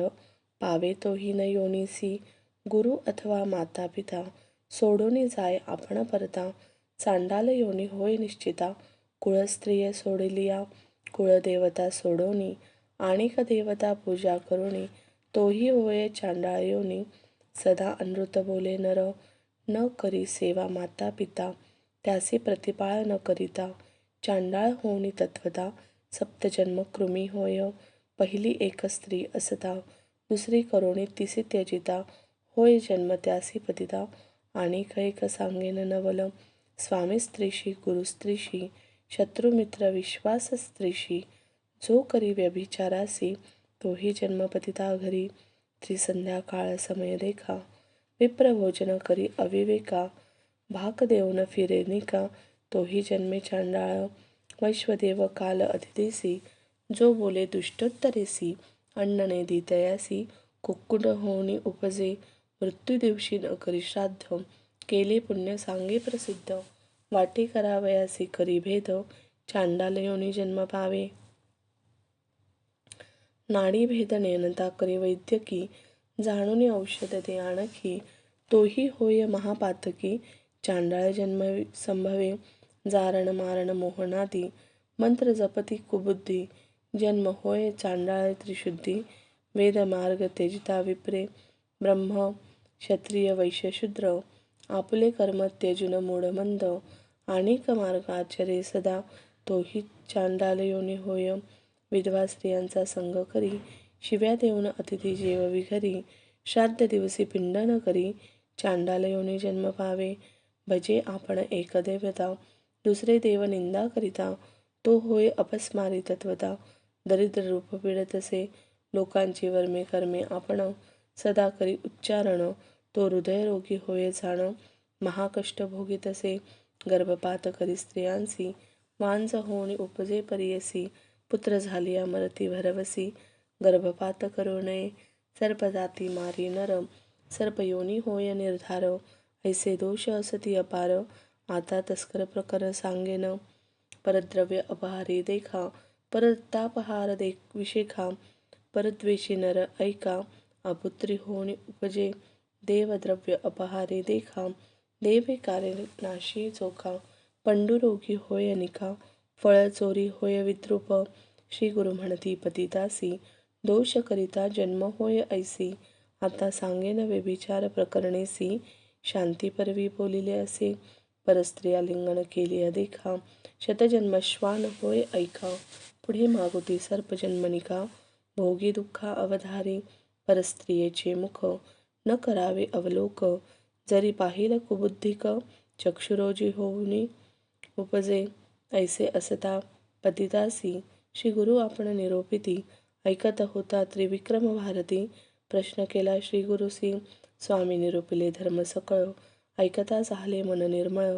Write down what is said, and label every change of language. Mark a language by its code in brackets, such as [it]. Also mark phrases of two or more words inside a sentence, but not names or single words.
[mr] पावे तो हीन योनीसी, गुरु अथवा माता पिता. सोडून जाय आपण परता, चांडाल योनी होय निश्चिता. कुळस्त्रिय सोडलिया, कुळदेवता सोडोनी. आणिक देवता पूजा करुणी, तोही होय चांडाळ योनी. सदा अनृत बोले नर, न करी सेवा माता पिता. त्यासी प्रतिपाळ न करिता, चांडाळ होणी तत्वता. सप्तजन्म कृमी होय, पहिली एक स्त्री असता. दुसरी करुणी तिसी त्यजिता, होय जन्म त्यासी पतिता. आणि कैक सांगेन नवल, स्वामी स्त्रीशी गुरुस्त्रीशी. शत्रुमित्र विश्वास स्त्रीशी, जो करी व्यभिचारासी. तोही जन्म पतिता घरी, त्रिसंध्याकाळ समय देखा. विप्र भोजन करी अविवेका, भाक देऊन फिरे निका. तोही जन्मे चांडाळ, वैश्वदेव काल अतिथीसी. जो बोले दुष्टोत्तरेसी, अन्न ने दी तयासी. कुक्कुट होऊनी उपजे, मृत्यू दिवशी न करी श्राद्ध. केले पुण्य सांगे प्रसिद्ध, वाटे करावयासी करी भेद. चांडाल योनी जन्म पावे, नाडी भेद नेणता करी वैद्यकी. जाणून औषध दे आणखी, तोही होय महापातकी. चांडाळ जन्म संभवे, जारण मारण मोहनादी. मंत्र जपती कुबुद्धी, जन्म होय चांडाळ त्रिशुद्धी. वेद मार्ग त्यजिता विप्रे, ब्रह्म क्षत्रिय वैश्य शूद्र. आपले कर्म त्यजून मूढमंद, आणिक मार्ग आचरे सदा. तोही चांडाल योनी होय, विधवा स्त्रियांचा संग करी. शिव्या देऊन अतिथी जेववी घरी, श्राद्ध दिवसी पिंड न करी. चांडाल योनी जन्म पावे, भजे आपण एक देवता. दुसरे देव निंदा करिता, तो होय अपस्मारी तत्वता. दरिद्र रूप पीडतसे, लोकांची वर्मे कर्मे आपण. सदा करी उच्चारण, तो हृदयरोगी होय जाण. महाकष्ट भोगितसे, गर्भपात करी स्त्रियांसी. वांज होऊन उपजे परियसी, पुत्र झालिया मरती भरवसी. गर्भपात करू नये, सर्प जाती मारी नर. सर्पयोनी होय निर्धार, ऐसे दोष असती अपार. आता तस्कर प्रकरण सांगेन, परद्रव्य अपहारी देखा. परतापहार विशेखा, परद्वेषी नर ऐका. अपुत्री होऊन उपजे, देवद्रव्य अपहारी देखा. देवे कार्य नाशी चोखा, पंडुरोगी होय निका. फळ चोरी होय विद्रूप, श्री गुरु म्हणती पतितासी. दोष करिता जन्म होय ऐसी, आता सांगेन व्यभिचार प्रकरणेसी. शांतीपर्वी बोलिले असे, परस्त्रिया लिंगन केली अदेखा. शतजन्म श्वान होय ऐका, पुढे मागुती सर्पजन्मनिका. भोगी दुःखा अवधारी, परस्त्रियेचे मुख न करावे अवलोक. जरी पाहिल कुबुद्धिक, चक्षुरोजी होऊनी उपजे. ऐसे असता पतितासी, श्री गुरु आपण निरोपिती. ऐकत होता त्रिविक्रम भारती, प्रश्न केला श्री गुरुसी. स्वामी निरोपिले धर्म सकळ, ऐकता झाले मन निर्मळ.